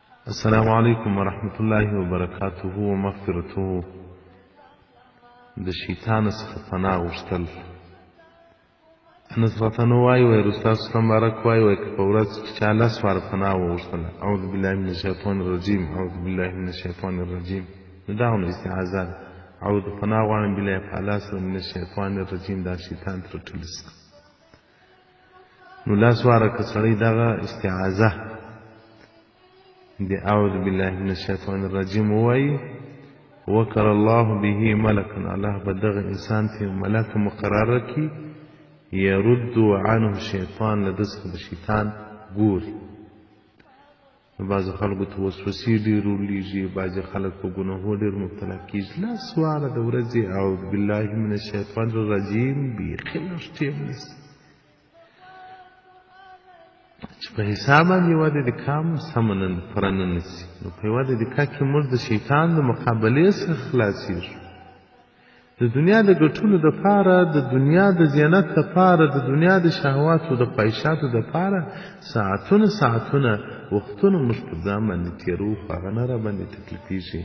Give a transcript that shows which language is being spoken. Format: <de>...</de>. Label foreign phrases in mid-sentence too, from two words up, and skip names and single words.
<ar>السلام عليكم ورحمة الله وبركاته ومغفرته.</ar> <ps>د شیطان څخه پناه غوښتل. انس راته نو وایي رسول الله مبارک وایي که په ورځ کې چا 10 واره پناه وغوښتله،</ps> <ar>اعوذ بالله من الشیطان الرجیم، اعوذ بالله من الشیطان الرجیم،</ar> <ps>نو دا هم استعاذه ده. اعوذ پناه غواړم</ps> <ar>بالله تعالی</ar> <ps>سره</ps> <ar>من الشیطان الرجیم،</ar> <ps>دا شیطان تر ټولو څخه. نو 10 واره که سړی دغه استعاذه د</ps> <ar>اعوذ بالله من الشیطان الرجیم</ar> <ps>وایي،</ps> <ar>وکر الله به ملکا،</ar> <ps>الله به دغه انسان ته ملک مقرره کی،</ps> <ar>يرد عنه شیطان،</ar> <ps>له ده څخه د شیطان ګوري. نو بعضې خلکو ته وسوسې ډېر ورلېږي، بعضې خلک په ګناهو ډېر مبتلا کېږي. 10 واره د ورځې</ps> <ar>اعوذ بالله من الشیطان الرجیم</ar> <ps>بیخي لږ ټیم نیسي چې په حساب باندې یوه دقیقه هم سمه پوره نه نیسي. نو په یوه دقیقه کې موږ د شیطان د مقابلې څخه خلاصېږو. د دنیا د ګټلو دپاره، د دنیا د زینت دپاره، د دنیا د شهواتو د خواهشاتو دپاره ساعتونه ساعتونه وختونه موږ په ځان باندې تېروو، خو هغه نه راباندې تکلیفېږي.</ps>